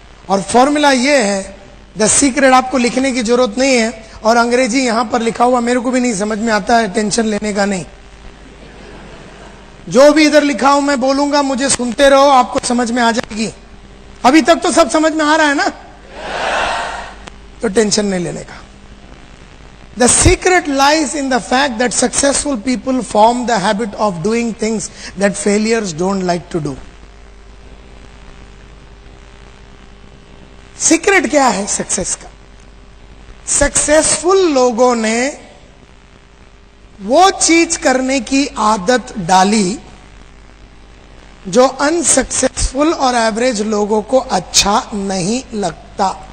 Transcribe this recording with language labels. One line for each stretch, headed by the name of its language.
Hindi: और फॉर्मूला ये है,
English: The secret.
Hindi: आपको लिखने की जरूरत नहीं है, और अंग्रेजी यहां पर लिखा हुआ मेरे को भी नहीं समझ में आता है, टेंशन लेने का नहीं। जो भी इधर लिखा हूं मैं बोलूंगा, मुझे सुनते रहो, आपको समझ में आ जाएगी। अभी तक तो सब समझ में आ रहा है ना, तो टेंशन नहीं लेने का।
English: The secret lies in the fact that successful people form the habit of doing things that failures don't like to do.
Hindi: Secret क्या है सक्सेस का? सक्सेसफुल लोगों ने वो चीज करने की आदत डाली जो अनसक्सेसफुल और एवरेज लोगों को अच्छा नहीं लगता।